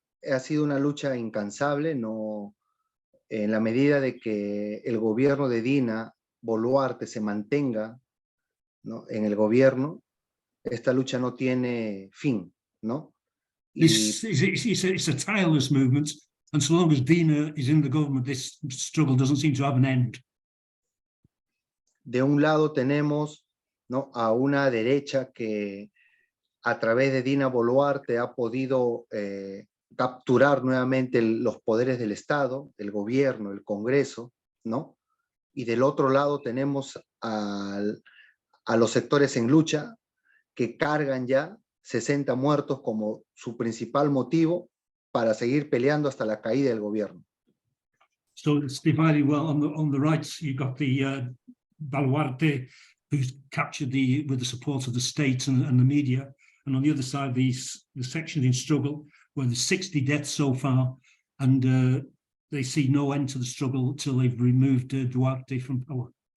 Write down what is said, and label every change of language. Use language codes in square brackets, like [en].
[es] Ha sido una lucha incansable, no, en la medida de que el gobierno de Dina Boluarte se mantenga, ¿no? En el gobierno, esta lucha no tiene fin, ¿no? [en] It's a tireless movement, and so long as Dina is in the government, this struggle doesn't seem to have an end. [es] De un lado tenemos, ¿no?, a una derecha que a través de Dina Boluarte ha podido capturar nuevamente los poderes del Estado, el gobierno, el Congreso, ¿no? Y del otro lado tenemos a los sectores en lucha que cargan ya 60 muertos como su principal motivo para seguir peleando hasta la caída del gobierno. [en] So it's divided well. On the right, you've got the Boluarte, who's captured with the support of the state and the media. And on the other side, the sections in struggle, where there's 60 deaths so far, and they see no end to the struggle until they've removed Duarte from power.